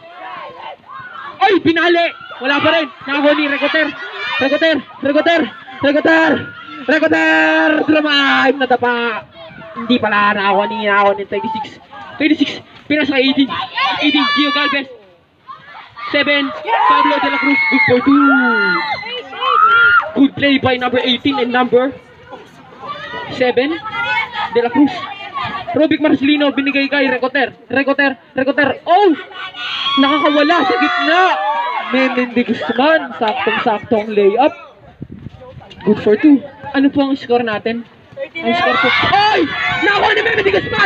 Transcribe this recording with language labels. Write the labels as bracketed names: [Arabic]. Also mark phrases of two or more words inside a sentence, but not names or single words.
[Filipino] Ay, pinali. Wala pa rin. Nakuha ni Recoter. Dramaim na tapa. Hindi pala nakakuha ni 26. Pinasa kay 18. Gio Galvez. 7. Pablo de la Cruz. [English] Good for 2. Good play by number 18 and number 7. De la Cruz. [Filipino] Robic Marcelino binigay kay Recoter. Oh! Nakakawala sa gitna. Meme de Guzman. Saktong layup. [English] Good for 2. [Filipino] Ano po ang score natin? Ang score po. Ay! Nakuha ni Meme de Guzman!